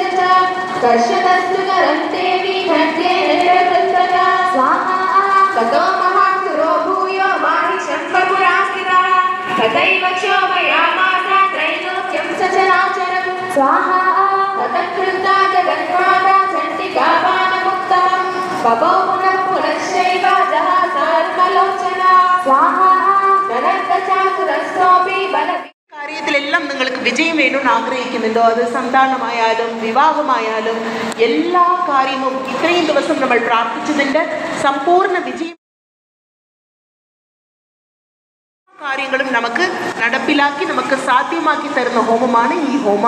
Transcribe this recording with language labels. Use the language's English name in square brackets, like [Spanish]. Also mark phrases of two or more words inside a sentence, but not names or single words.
[Sanskrit] च कर्षकस्तु करं देवी खड्गेन निरकृतः ततो महासुरो भूयो माहिषं बपुरास्थितः तथैव क्षोभयामास त्रैलोक्यं सचराचरं ततः क्रुद्धा जगन्माता चण्डिका बाणमुत्तमं पपौ पुनः पुनश्चैव जहासार्मलोचना नरकचातुरस्तोऽपि बल [Malayalam] കാര്യത്തിലെല്ലാം നിങ്ങൾക്ക് വിജയം വേണമെന്ന് ആഗ്രഹിക്കുന്നുണ്ടോ? അത് സന്താനമായാലും വിവാഹമായാലും എല്ലാ കാര്യവും ഇത്രയും ദിവസം നമ്മൾ പ്രാർത്ഥിച്ചതിൻ്റെ സമ്പൂർണ്ണ വിജയം കാര്യങ്ങളും നമുക്ക് നടപ്പിലാക്കി നമുക്ക് സാധ്യമാക്കി തരുന്ന ഹോമമാണ് ഈ ഹോമം.